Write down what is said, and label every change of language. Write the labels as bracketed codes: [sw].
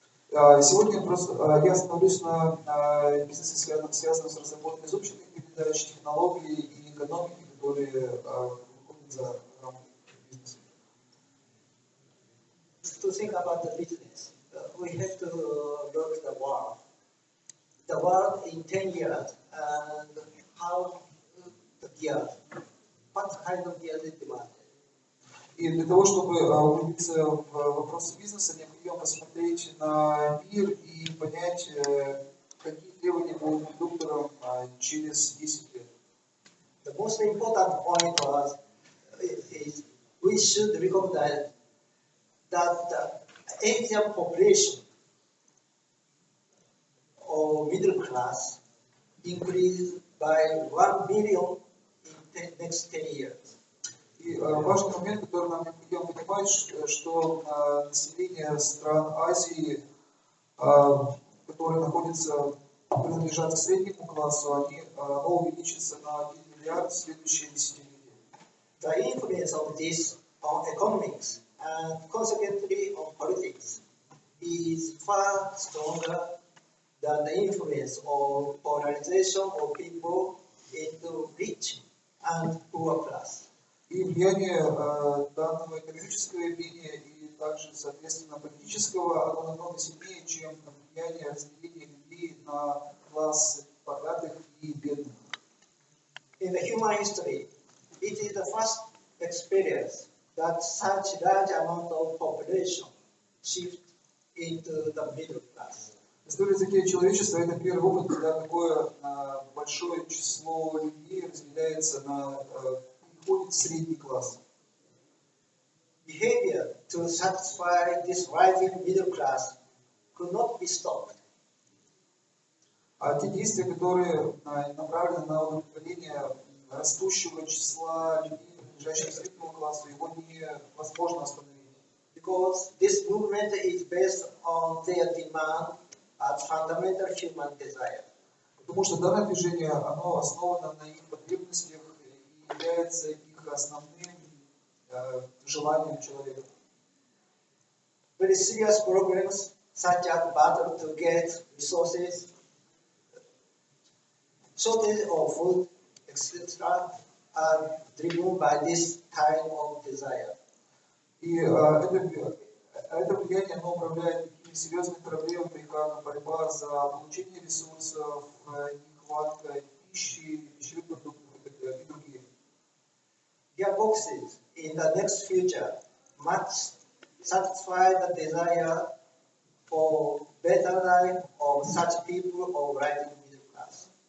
[ru] Сегодня просто я остановлюсь на бизнесе, связанном с разработкой изученных передач, технологий и экономики, которые выходят за рамки бизнеса. [en] To think about the business, we have to look at the world. The world in 10 years and how the gears, what kind of gears is demanded. [ru] И для того, чтобы углубиться в вопросы бизнеса, необходимо посмотреть на мир и понять, какие требования будут редукторам через 10 лет. [en] The most important point was is we should recognize that the Asian population or middle class increased by 1 billion in the next 10 years. [ru] И важный момент, который нам необходимо понимать, что население стран Азии, которые принадлежат к среднему классу, оно увеличится на 1 миллиард в следующие десятилетия. [en] The influence of this on economics and consequently on politics is far stronger than the influence of polarization of people into rich and poor class. [ru] И влияние данного экономического явления и также, соответственно, политического, оно намного сильнее, чем влияние разделения людей на классы богатых и бедных. [en] In the human history, it is the first experience that such large amount of population shift into the middle class. [ru] В истории языке человечества это первый опыт, когда такое большое число людей разделяется переходит в средний класс. [en] Behavior to satisfy this rising middle class could not be stopped. [ru] А те действия, которые направлены на удовлетворение растущего числа людей, принадлежащих к среднему классу, его невозможно остановить. [en] Because this movement is based on their demand as fundamental human desire. [ru] Потому что данное движение, оно основано на их потребностях и является их основным желанием человека. [en] Very serious problems such as battle to get resources, shortage of food, etc., are driven by this kind of desire. [ru] И это влияние, оно управляет такими серьезными проблемами, как борьба за получение ресурсов, нехватка пищи, пищевых продуктов и другие. [en] Gearboxes in the next future must satisfy the desire for better life of such people of rising middle class.